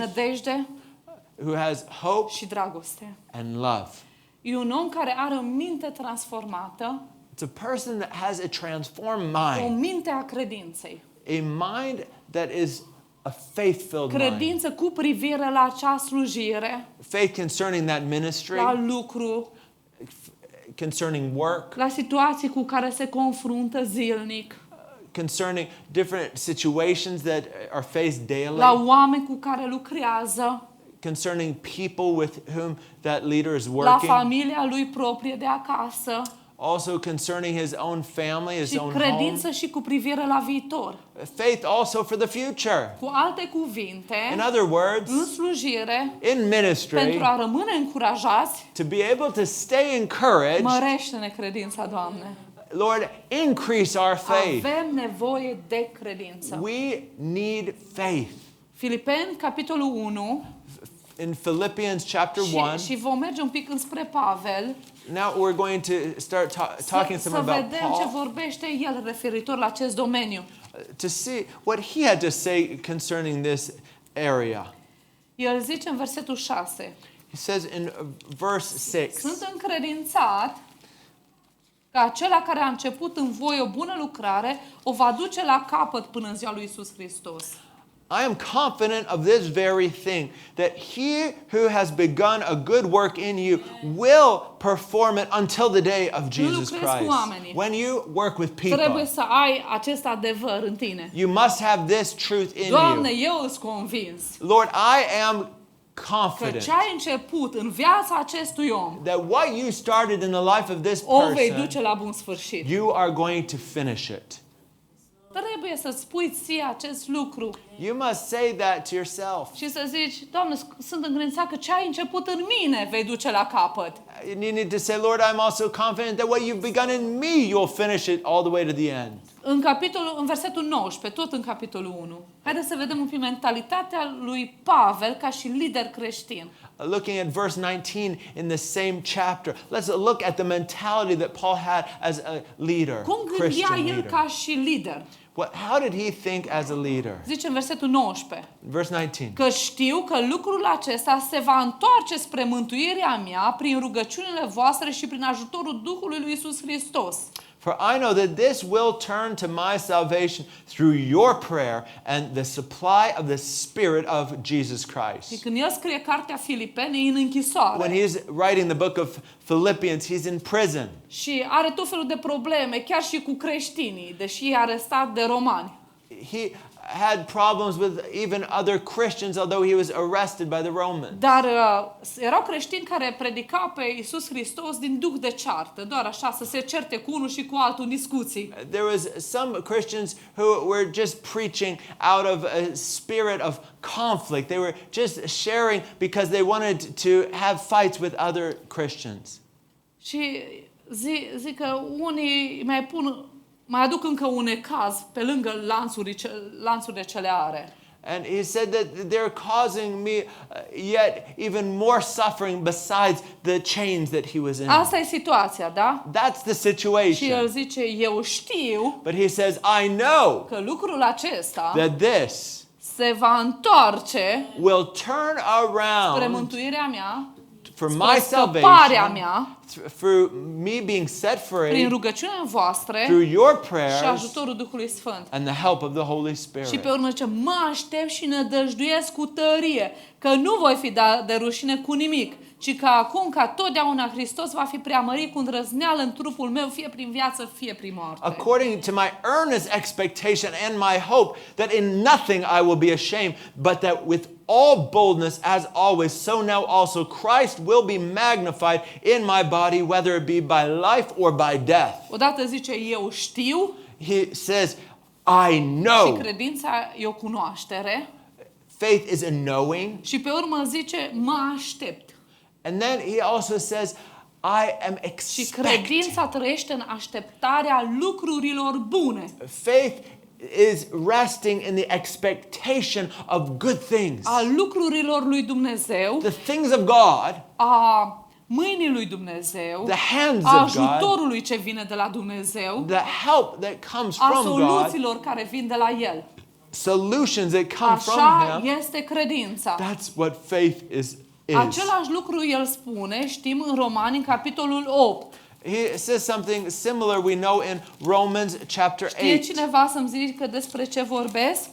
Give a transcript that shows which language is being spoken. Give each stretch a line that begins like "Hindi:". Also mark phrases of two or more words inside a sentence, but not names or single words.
Romanian: nădejde
English: who has hope
Romanian: și dragoste.
English: and love.
Romanian: E un om care are o minte transformată,
English: It's a person that has a transformed
Romanian: o
English: mind,
Romanian: minte a credinței.
English: a mind that is a faith-filled mind.
Romanian: Credință cu privire la acea slujire,
English: Faith concerning that ministry,
Romanian: la lucru,
English: concerning work,
Romanian: la situații cu care se confruntă zilnic,
English: concerning different situations that are faced daily,
Romanian: la oameni cu care lucrează,
English: concerning people with whom that leader is
Romanian: la
English: working,
Romanian: familia lui proprie de acasă
English: also concerning his own family, his
Romanian: și
English: own home.
Romanian: credință și cu privire la viitor.
English: Faith also for the future.
Romanian: Cu alte cuvinte,
English: In other words,
Romanian: în slujire,
English: in ministry,
Romanian: pentru a rămâne încurajați,
English: to be able to stay encouraged,
Romanian: mărește-ne credința, Doamne.
English: Lord, increase our faith.
Romanian: Avem nevoie de credință.
English: We need faith.
Romanian: Filipeni, capitolul 1,
English: In Philippians chapter 1,
Romanian: și vom merge un pic înspre Pavel,
English: Now we're going to start talking some
Romanian: Să
English: about
Romanian: vedem ce
English: Paul
Romanian: vorbește el referitor la acest domeniu.
English: to see what he had to say concerning this area.
Romanian: El zice în versetul 6.
English: He says in verse 6,
Romanian: Sunt încredințat că acela care a început în voi o bună lucrare o va duce la capăt până în ziua lui Iisus Hristos.
English: I am confident of this very thing, that he who has begun a good work in you will perform it until the day of Jesus
Romanian: lucrezi cu
English: Christ.
Romanian: oamenii.
English: When you work with
Romanian: Trebuie
English: people,
Romanian: să ai acest adevăr în tine.
English: you must have this truth in
Romanian: Doamne,
English: you.
Romanian: eu îți convins
English: Lord, I am
Romanian: că
English: confident
Romanian: ce ai început în viața acestui om
English: that what you started in the life of this
Romanian: o vei
English: person,
Romanian: duce la bun sfârșit.
English: you are going to finish it.
Romanian: Trebuie să spui ție acest lucru
English: You must say that to yourself.
Romanian: și să zici, Doamne, sunt încredințat că ce ai început în mine vei duce la capăt.
English: And you need to say, Lord, I'm also confident that what you've begun in me, you'll finish it all the way to the end.
Romanian: În versetul 19, tot în capitolul 1. Haideți să vedem un pic mentalitatea lui Pavel ca și lider creștin.
English: Looking at verse 19 in the same chapter, let's look at the mentality that Paul had as a leader,
Romanian: Cum gândea
English: Christian
Romanian: el
English: leader.
Romanian: ca și lider?
English: How did he think as a leader?
Romanian: Zice în versetul 19.
English: Verse 19.
Romanian: Că știu că lucrul acesta se va întoarce spre mântuirea mea prin rugăciunile voastre și prin ajutorul Duhului lui Iisus Hristos.
English: For I know that this will turn to my salvation through your prayer and the supply of the Spirit of Jesus Christ.
Romanian: Și când el scrie cartea Filipeni, e în închisoare.
English: When he's writing the book of Philippians, he's in prison.
Romanian: Și are tot felul de probleme, chiar și cu creștinii, deși e arestat de romani.
English: He had problems with even other Christians, although he was arrested by the Romans.
Romanian: Dar erau creștini care predicau pe Iisus Hristos din duh de ceartă, doar așa, să se certe cu unul și cu altul în discuții.
English: There was some Christians who were just preaching out of a spirit of conflict. They were just sharing because they wanted to have fights with other Christians.
Romanian: Și zic că unii mai aduc încă un necaz pe lângă lanțurile ce le are.
English: And he said that they're causing me yet even more suffering besides the chains that he was in.
Romanian: Asta e situația, da?
English: That's the
Romanian: Și el
English: situation.
Romanian: zice, eu știu
English: But he says, I know
Romanian: că lucrul acesta
English: that this
Romanian: se va întoarce
English: will turn
Romanian: spre
English: around
Romanian: mântuirea mea,
English: for
Romanian: spre
English: my
Romanian: scăparea
English: salvation,
Romanian: mea,
English: for me being set
Romanian: prin
English: free
Romanian: rugăciunile voastre
English: through your
Romanian: și
English: prayers
Romanian: ajutorul Duhului Sfânt.
English: and the help of the Holy
Romanian: Și
English: Spirit.
Romanian: pe urmă zice, mă aștept și nădăjduiesc cu tărie că nu voi fi dat de rușine cu nimic, ci că acum, ca totdeauna, Hristos va fi preamărit cu îndrăzneală în trupul meu, fie prin viață, fie prin moarte.
English: According to my earnest expectation and my hope that in nothing I will be ashamed, but that with all boldness as always, so now also Christ will be magnified in my body, whether it be by life or by death.
Romanian: Odată zice, eu știu,
English: He says, I
Romanian: și
English: know.
Romanian: credința e o cunoaștere,
English: Faith is a knowing.
Romanian: și pe urmă zice, mă aștept.
English: And then he also says, I am
Romanian: Și
English: expecting.
Romanian: credința trăiește în așteptarea lucrurilor bune.
English: Faith is resting in the expectation of good things.
Romanian: A lucrurilor lui Dumnezeu,
English: The things of God,
Romanian: a mâinii lui Dumnezeu,
English: the hands
Romanian: a
English: of God,
Romanian: ajutorului ce vine de la Dumnezeu,
English: the help that comes
Romanian: a
English: from God,
Romanian: soluțiilor care vin de la El.
English: solutions that come from
Romanian: Așa
English: Him.
Romanian: este credința.
English: That's what faith is.
Romanian: Același lucru El spune, știm în Romani, în capitolul 8.
English: He says something similar we know in Romans chapter
Romanian: Știe
English: 8.
Romanian: cineva să-mi zică despre ce vorbesc?